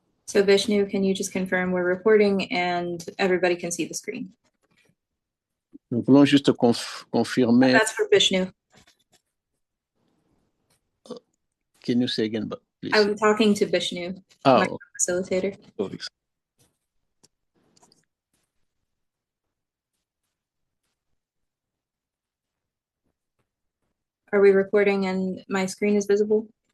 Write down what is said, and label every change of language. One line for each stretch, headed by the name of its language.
English: So Vishnu, can you just confirm we're recording and everybody can see the screen?
French: Nous voulons juste confirmer.
English: That's for Vishnu. Can you say again, please? I'm talking to Vishnu, my facilitator. Sorry. Are we recording and my screen is visible?